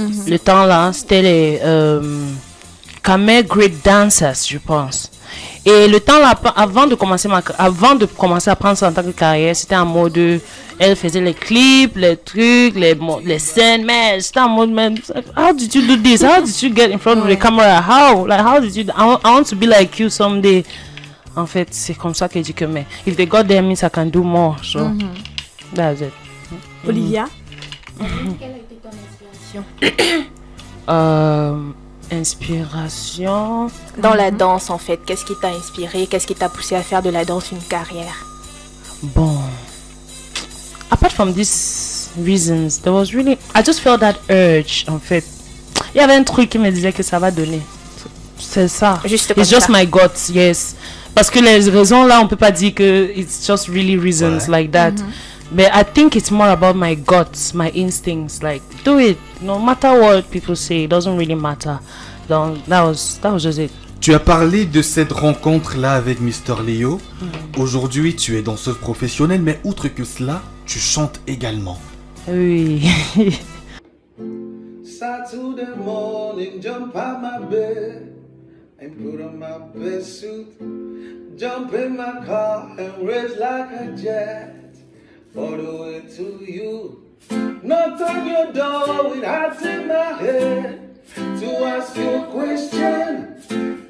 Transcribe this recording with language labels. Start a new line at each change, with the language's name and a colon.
French: Le temps là, c'était les Khmer Great Dancers, je pense. Et le temps là, avant de commencer à prendre ça en tant que carrière, c'était en mode, elle faisait les clips, les trucs, les scènes, mais c'était en mode, man, how did you do this?
English: How did you get in front of the camera? How did you, I want to be like you someday. En fait, c'est comme ça que je dis que, mais, if they got there means I can do more, so, that's it.
French: Olivia? Quelle a été ton inspiration? Inspiration dans la danse, en fait, qu'est-ce qui t'a inspiré, qu'est-ce qui t'a poussé à faire de la danse une carrière?
English: Bon, apart from these reasons, there was really, I just felt that urge, en fait.
French: Il y avait un truc qui me disait que ça va donner. C'est ça. It's just my guts, yes. Parce que les raisons là, on peut pas dire que it's just really reasons like that.
English: But I think it's more about my guts, my instincts. Like, do it. No matter what people say, it doesn't really matter. Donc, that was just it.
French: Tu as parlé de cette rencontre-là avec Mr. Léo. Aujourd'hui, tu es danseuse professionnelle, mais outre que cela, tu chantes également. Oui.
English: Saturday morning, jump out my bed and put on my best suit. Jump in my car and race like a jet. All the way to you. Knock on your door with hats in my head to ask you a question.